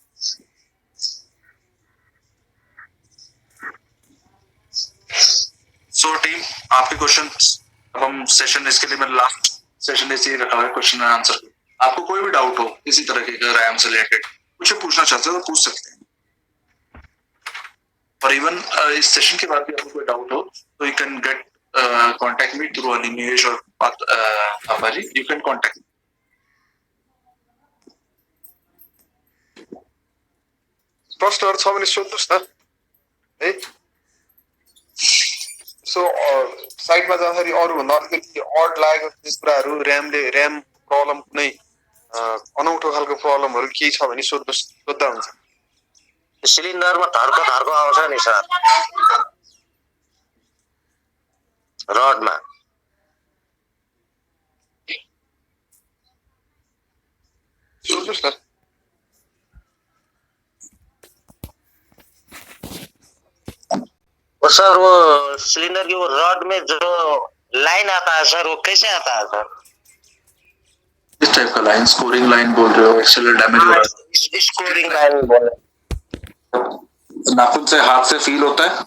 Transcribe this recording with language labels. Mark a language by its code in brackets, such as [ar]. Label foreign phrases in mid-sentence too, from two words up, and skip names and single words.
[hi] सो टीम, आपके क्वेश्चन, अब हम सेशन, इसके लिए मैंने लास्ट सेशन ऐसे ही रखा है [en] question and answer. [hi] आपको कोई भी डाउट हो किसी तरह के रैम से रिलेटेड, कुछ पूछना चाहते हो तो पूछ सकते हैं। और इवन इस सेशन के बाद भी आपको कोई डाउट हो तो [en] you can get contact me through [hi] अनिमेश और पापा जी, [en] you can contact me. [ne] प्रश्नहरु छ भने सोध्नुस् न है। सो साइटमा जाँदाखेरि अरूभन्दा अलिकति अड लागेको कुराहरू, [en] ram problem, [ne] कुनै अनौठो खालको प्रब्लमहरू केही छ भने सोद्धा हुन्छ। सिलिन्डरमा धर्को आउँछ नि सर रडमा। सोध्नुस् न। [hi] वो सर वो सिलेंडर की वो रॉड में जो लाइन आता है सर, वो कैसे आता है सर? इस टाइप का लाइन, [en] scoring line [hi] बोल रहे हो, एक्सेलर डैमेज हो रहा है। [en] scoring line [hi] बोले। नाखून से हाथ से फील होता है?